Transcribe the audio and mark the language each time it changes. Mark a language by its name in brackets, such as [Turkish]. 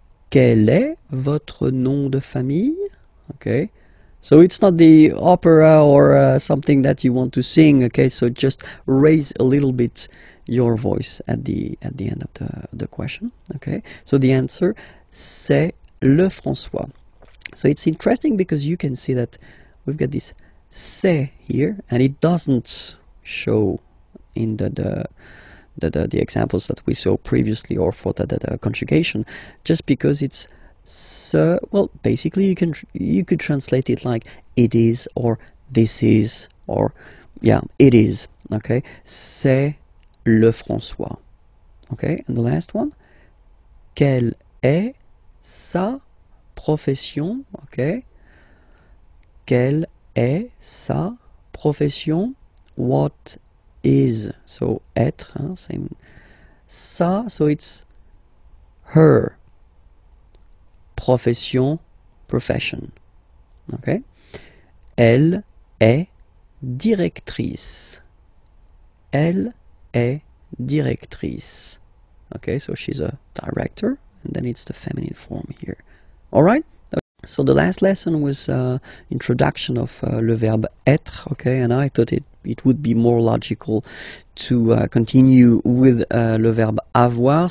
[French] Quel est votre nom de famille? [English] Okay, so it's not the opera or something that you want to sing. Okay, so just raise a little bit your voice at the end of the question. Okay, so the answer, [French] c'est le François. [English] So it's interesting because you can see that we've got this c'est here, and it doesn't show in the examples that we saw previously, or for the conjugation, just because it's so, well, basically you could translate it like it is, or this is, or yeah, it is. [French] Okay, c'est le François. Okay, [English] and the last one, [French] quelle est sa profession? Okay, quelle est sa profession? [English] What is, so être, hein, same, ça, so it's her, profession, profession. [French] Okay, elle est directrice. Elle est directrice. [English] Okay, so she's a director, and then it's the feminine form here. All right. So the last lesson was introduction of [French] le verbe être, [English] okay, and I thought it would be more logical to continue with [French] le verbe avoir.